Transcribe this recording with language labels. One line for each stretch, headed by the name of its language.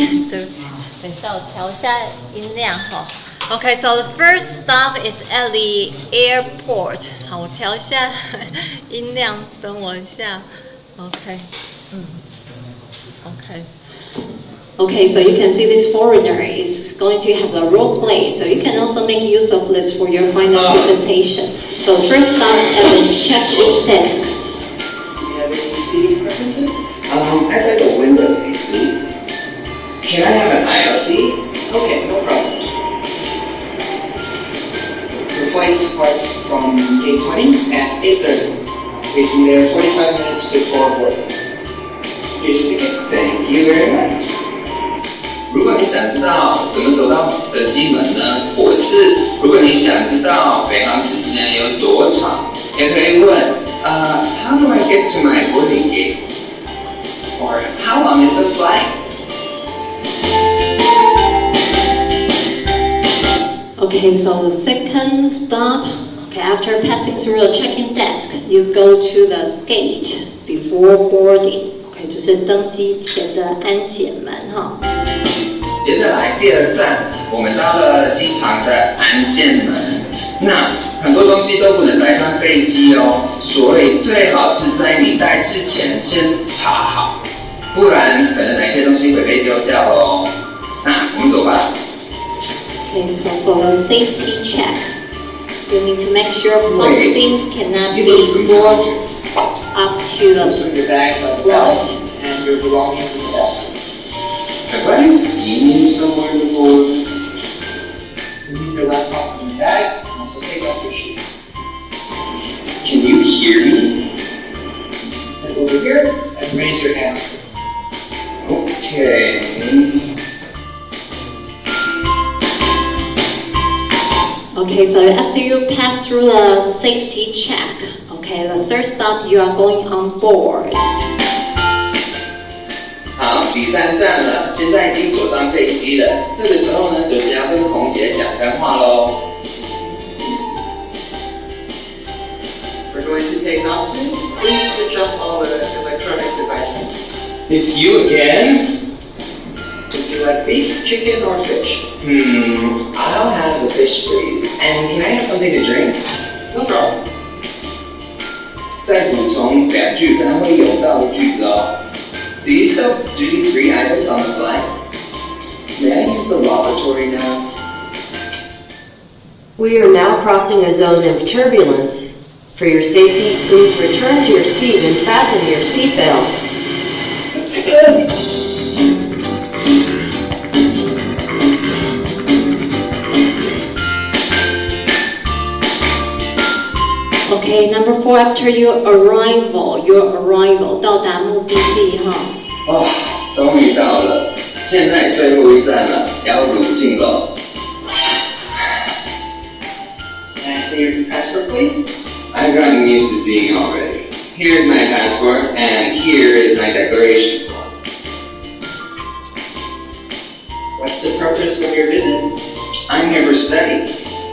Chinese: 对不起，等一下我调一下音量哈。
English: Okay, so the first stop is at the airport.
Chinese: 好，我调一下音量，等我一下。
English: Okay, Okay. Okay, so you can see this foreigner is going to have the role play, so you can also make use of this for your final presentation. So first stop at the check-in desk. Do you have any seating preferences? I'd like a window seat, please. Can I have an aisle seat? Okay, no problem. Your flight departs from gate 20 at 8:30. Please be there 45 minutes before boarding. Here's your ticket. Thank you very much.
Chinese: 如果你想知道怎么走到的机门呢，或是如果你想知道飞航时间有多长，也可以问
English: How do I get to my boarding gate? Or how long is the flight? Okay, so the second stop, okay, after passing through the check-in desk, you go to the gate before boarding.
Chinese: Okay, 就是登机前的安检门哈。接下来第二站，我们到了机场的安检门。那很多东西都不能带上飞机哦，所以最好是在你带之前先查好，不然可能哪些东西会被丢掉哦。那我们走吧。
English: Okay, so for the safety check, you need to make sure most things cannot be brought up to the Put your bags on the belt and your belongings in the desk. Have I seen you somewhere before? Remove your laptop from your bag and also take off your shoes. Can you hear me? Step over here and raise your hands, please. Okay. Okay, so after you pass through the safety check, okay, the third stop you are going on board.
Chinese: 好，第三站了，现在已经坐上飞机了。这个时候呢，就是要跟空姐讲干话喽。
English: We're going to take off soon. Please switch off all the electronic devices. It's you again? Would you like beef, chicken, or fish? I'll have the fish, please. And can I have something to drink? No problem.
Chinese: 再补充2句可能会用到的句子哦。
English: Do you sell duty-free items on the flight? May I use the lavatory now? We are now crossing a zone of turbulence. For your safety, please return to your seat and fasten your seatbelt. Okay, number 4, after your arrival,
Chinese: 到达目的地哈。哦，终于到了，现在最后一站了，要入境了。
English: Can I see your passport, please? I've gotten used to seeing you already. Here's my passport, and here is my declaration form. What's the purpose of your visit? I'm here for study.